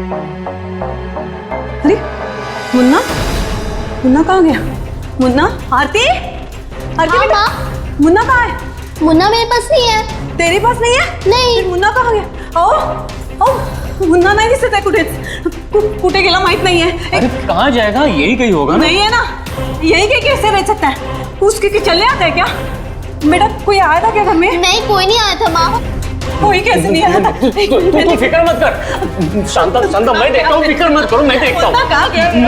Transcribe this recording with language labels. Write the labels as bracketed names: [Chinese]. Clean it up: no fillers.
[Hindi] अरे मुन्ना, मुन्ना कहाँ गया? मुन्ना, आरती, आरती बेटा, मुन्ना कहाँ है? मुन्ना मेरे पास नहीं है। तेरे पास नहीं है? नहीं। फिर मुन्ना कहाँ गया? [Marathi] ओ, ओ, मुन्ना नाही दिसत आहे कुठेच. कुठे गेला माहित [Hindi] नहीं है. अरे कहाँ जाएगा? यही कहीं होगा ना? नहीं है ना, यही कहीं कैसे रह सकता है? उसके चलने आता है क्या? बेटा कोई आया था क्या घर में? नहीं, कोई नहीं आया था माँ। कोई कैसे नहीं आया था? तू फिक्र मत कर। शांता शांता, मैं देखता हूँ। फिक्र मत करो, मैं देखता हूँ। मुन्ना कहाँ गया?